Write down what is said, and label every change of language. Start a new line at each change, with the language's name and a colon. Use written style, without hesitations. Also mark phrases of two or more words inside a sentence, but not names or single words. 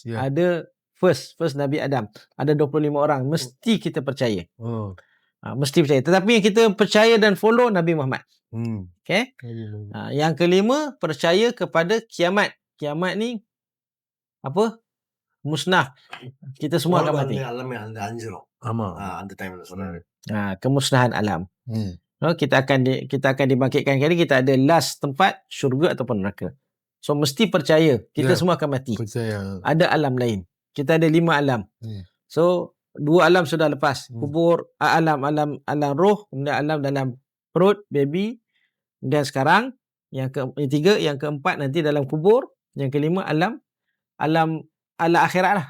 Malay: Ada first Nabi Adam. Ada 25 orang. Mesti kita percaya. Mesti percaya. Tetapi yang kita percaya dan follow Nabi Muhammad. Okay? Yang kelima, percaya kepada kiamat. Kiamat ni apa? Musnah. Kita semua akan mati.
Tamil: அந்த டைம்ல சொன்னாரு.
Malay: Kemusnahan alam. Kita akan dibangkitkan kali. Kita ada last tempat, syurga ataupun neraka. So mesti percaya kita semua akan mati. Percaya. Ada alam lain. Kita ada 5 alam. So 2 alam sudah lepas. Kubur, alam roh, kemudian alam dalam perut baby, dan sekarang yang ketiga, yang keempat nanti dalam kubur, yang kelima alam akhirat lah.